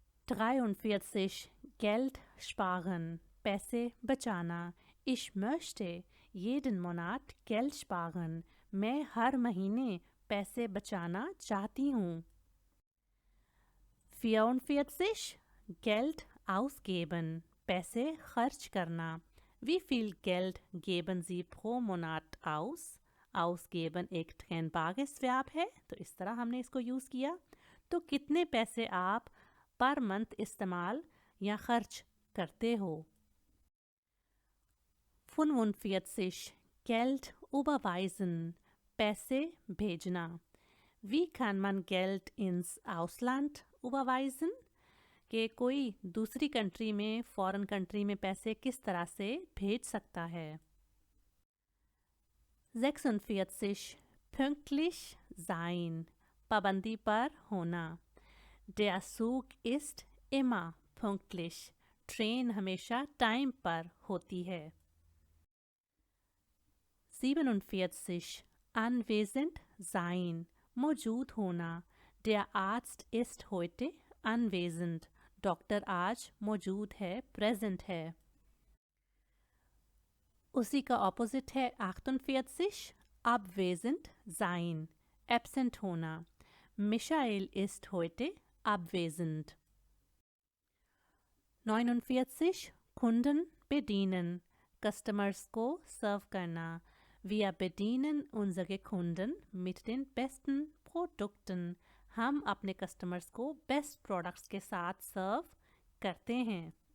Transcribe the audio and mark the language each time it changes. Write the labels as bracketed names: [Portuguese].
[German] 43 Geld sparen, [Hindi] पैसे बचाना। [German] Ich möchte jeden Monat Geld sparen, [Hindi] मैं हर महीने पैसे बचाना चाहती हूँ। [German] 44 Geld ausgeben, [Hindi] पैसे खर्च करना। [German] Wie viel Geld geben Sie pro Monat aus? [Hindi] Ausgeben एक [German] trennbares Verb [Hindi] है, तो इस तरह हमने इसको यूज़ किया। तो कितने पैसे आप पर मंथ इस्तेमाल या खर्च करते हो। [German] 45 Geld überweisen, [Hindi] पैसे भेजना। [German] Wie kann man Geld ins Ausland überweisen? [Hindi] कि कोई दूसरी कंट्री में, फॉरेन कंट्री में पैसे किस तरह से भेज सकता है। 46 [German] pünktlich sein, [Hindi] पाबंदी पर होना। [German] Der Zug ist immer pünktlich, [Hindi] train हमेशा टाइम पर होती है। [German] 47 anwesend sein, [Hindi] मौजूद होना। [German] Der Arzt ist heute anwesend, [Hindi] doctor आज मौजूद है, प्रेजेंट है। उसी का ऑपोजिट है 48 [German] abwesend sein, [Hindi] एब्सेंट होना। [German] Michael ist heute abwesend। [Hindi] 49 [German] Kunden bedienen, [Hindi] customers को सर्व करना। [German] Wir bedienen unsere Kunden mit den besten Produkten, [Hindi] हम अपने कस्टमर्स को बेस्ट प्रोडक्ट्स के साथ सर्व करते हैं।